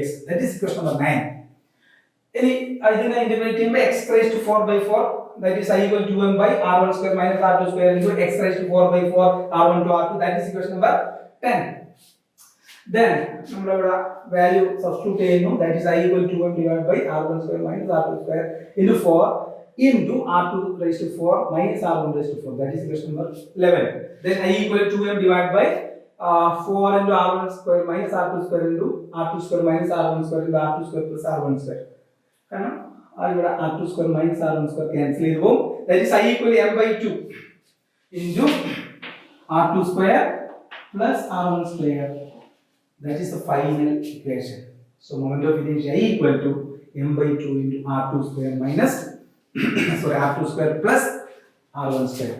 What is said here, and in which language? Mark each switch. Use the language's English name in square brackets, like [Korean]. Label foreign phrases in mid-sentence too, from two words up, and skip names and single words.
[English] That is equation number 9. [Malayalam] ഇനി ഇതിനെ ഇന്റഗ്രേറ്റ് ചെയ്യുമ്പോൾ [English] x raised to 4 by 4, that is I equal to 2m by r1 square minus r2 square into x raised to 4 by 4 r1 to r2. That is equation number 10. [Malayalam] Then നമ്മൾ ഇവിടെ [English] value substitute [Malayalam] ചെയ്യുന്നു. [English] That is I equal to 2m divided by r1 square minus r2 square into 4 into r2 raised to 4 minus r1 raised to 4. That is equation number 11. Then I equal to 2m divided by 4 into r1 square minus r2 square into r2 square minus r1 square into r2 square plus r1 square. [Malayalam] കാരണം ഇവിടെ [English] r2 square minus r1 square cancel [Malayalam] ചെയ്തു പോകും. [English] That is I equal to m by 2 into r2 square plus r1 square. That is the final equation. So moment of inertia I equal to m by 2 into r2 square minus r2 square plus r1 square.